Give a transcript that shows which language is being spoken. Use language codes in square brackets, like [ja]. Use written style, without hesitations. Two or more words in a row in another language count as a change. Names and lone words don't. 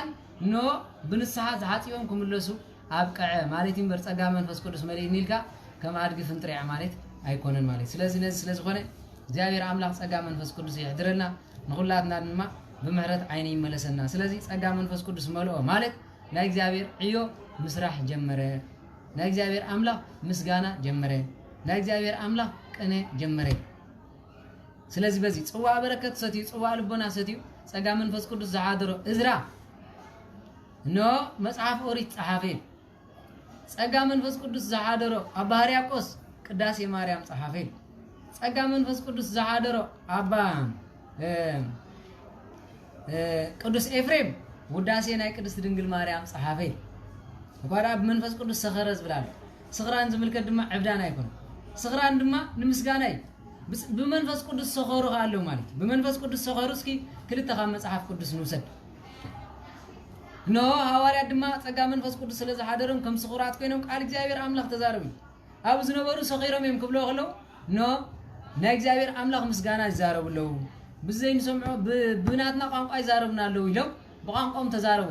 [ti] ብንስሓ ዝሓጽዮም ክምለሱ ኣብቀዐ ማለት ይምበር ጸጋ መንፈስ ቅዱስ መልእ ኒልካ ከም ኣድጊ ፍንጥሪዕ ማለት ኣይኮነን ማለት ስለዚ ነዚ ስለ ዝኾነ እግዚአብሔር አምላክ ጸጋ መንፈስ ቅዱስ ይሕድረና ንኹላትና ድማ ብምሕረት ዓይኒ ይመለሰና ስለዚ ጸጋ መንፈስ ቅዱስ መልኦ ማለት ናይ እግዚአብሔር እዮ ምስራሕ ጀመረ ናይ እግዚአብሔር አምላክ ምስጋና ጀመረ ናይ እግዚአብሔር አምላክ ቅነ ጀመረ [am] ስለዚህ በዚህ [ti] ጽዋ በረከት ሰትዩ ጽዋ ልቦና ሰትዩ ጸጋ መንፈስ ቅዱስ ዝሓደሮ እዝራ መጽሐፍ ኦሪት ጸሓፈ ጸጋ መንፈስ ቅዱስ ዝሓደሮ ኣባ ሕርያቆስ ቅዳሴ ማርያም ጸሓፈ ጸጋ መንፈስ ቅዱስ ዝሓደሮ ኣባ ቅዱስ ኤፍሬም ውዳሴ ናይ ቅድስት ድንግል ማርያም ጸሓፈ ወባዳ መንፈስ ቅዱስ ሰኸረ ዝብላል ስኽራን ዝምልከት ድማ ዕብዳና ይኮን ስኽራን ድማ ንምስጋናይ ብመንፈስ ቅዱስ ሰኸሩ አለው ማለት በመንፈስ ቅዱስ ሰኸሩ እስኪ ክልተ ካብ መጽሐፍ ቅዱስ ንውሰድ ሐዋርያ ድማ ጸጋ መንፈስ ቅዱስ ስለዚ ሓደሮም ከም ስኹራት ኮይኖም ቃል እግዚአብሔር አምላክ ተዛረቡ ኣብ ዝነበሩ ሰኺሮም እዮም ክብሎ ከለው ናይ እግዚአብሔር አምላክ ምስጋና ይዛረቡለው ብዘይን ሰምዖ ብናትና ቋንቋ ይዛረቡና አለው ኢሎም በቋንቋም ተዛረቡ